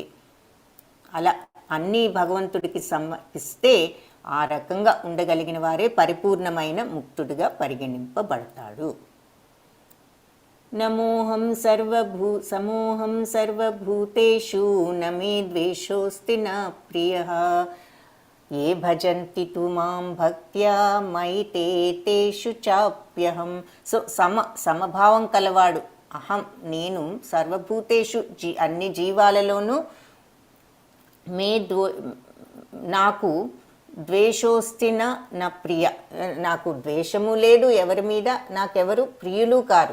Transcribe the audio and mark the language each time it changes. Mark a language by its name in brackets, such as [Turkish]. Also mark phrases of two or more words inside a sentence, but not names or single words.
[Telugu] అలా అన్నీ భగవంతుడికి సమర్పిస్తే ఆ రకంగా ఉండగలిగిన వారే పరిపూర్ణమైన ముక్తుడిగా పరిగణింపబడతాడు. [Sanskrit] समोहं सर्वभूतेषु नमे द्वेषोस्ति न प्रियः ए भजंति तु मां भक्त्या मयि तेषु चाप्यहं. [Telugu] సో సమభావం కలవాడు. అహం నేను సర్వభూతేషు అన్ని జీవాలలోనూ నాకు [Sanskrit] द्वेषोस्ति न प्रिय, [Telugu] నాకు ద్వేషము లేదు ఎవరి మీద, నాకెవరు ప్రియులు కారు.